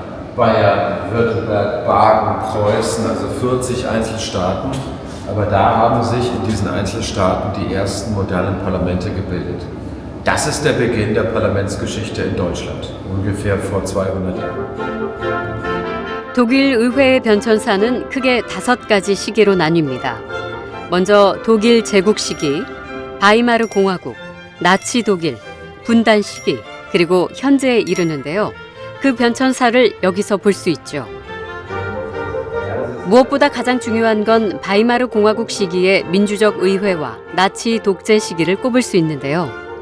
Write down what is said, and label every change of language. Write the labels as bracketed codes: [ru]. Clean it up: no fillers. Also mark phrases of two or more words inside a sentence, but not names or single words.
[de] Bayern, Württemberg, Baden, Preußen, also 40 Einzelstaaten. Aber da haben sich in diesen Einzelstaaten die ersten modernen Parlamente gebildet. Das ist der Beginn der Parlamentsgeschichte in Deutschland, ungefähr vor 200 Jahren. [ko] 독일 의회의 변천사는 크게 5가지 시기로 나뉩니다. 먼저 독일 제국 시기, 바이마르 공화국, 나치 독일, 분단 시기, 그리고 현재에 이르는데요. 그 변천사를 여기서 볼 수 있죠. 무엇보다 가장 중요한 건 바이마르 공화국 시기의 민주적 의회와 나치 독재 시기를 꼽을 수 있는데요.